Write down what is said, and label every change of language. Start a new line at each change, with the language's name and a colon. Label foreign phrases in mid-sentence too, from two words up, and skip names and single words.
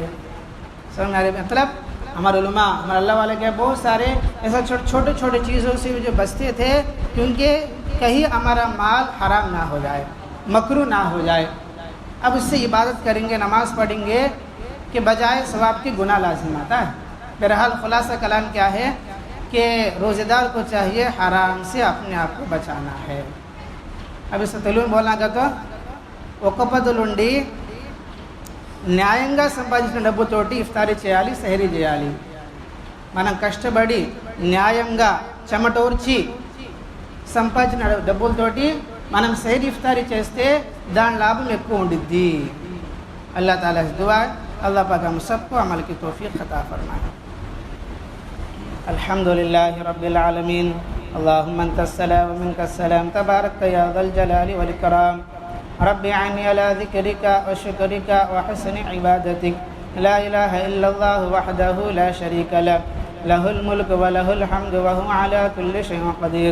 Urdu: سمجھ میں مطلب ہمارے علماء ہمارے اللہ والے کے بہت سارے ایسا چھوٹے چھوٹے چیزوں سے جو بچتے تھے کیونکہ کہیں ہمارا مال حرام نہ ہو جائے، مکروہ نہ ہو جائے. اب اس سے عبادت کریں گے، نماز پڑھیں گے کہ بجائے ثواب کی گناہ لازم آتا ہے. بہرحال خلاصہ کلام کیا ہے کہ روزہ دار کو چاہیے حرام سے اپنے آپ کو بچانا ہے. اب اس سے
Telugu: తెలుగు బోల్నా కదా ఒక్క పొద్దులుండి న్యాయంగా సంపాదించిన డబ్బుతోటి ఇఫ్తారీ చేయాలి, సెహరీ చేయాలి. మనం కష్టపడి న్యాయంగా చెమటోర్చి సంపాదించిన డబ్బులతోటి మనం సెహరీ ఇఫ్తారీ చేస్తే దాని లాభం ఎక్కువ ఉండిద్ది.
Urdu: اللہ تعالیٰ سے دعا ہے اللہ پاک ہم سب کو عمل کی توفیق عطا فرمائے.
Arabic: الحمد لله رب العالمين. اللهم انت السلام ومنك السلام تبارك يا ذا الجلال والإكرام. رب اعني على ذكرك وشكرك وحسن عبادتك. لا إله إلا الله وحده لا شريك له، له الملك وله الحمد وهو على كل شيء قدير.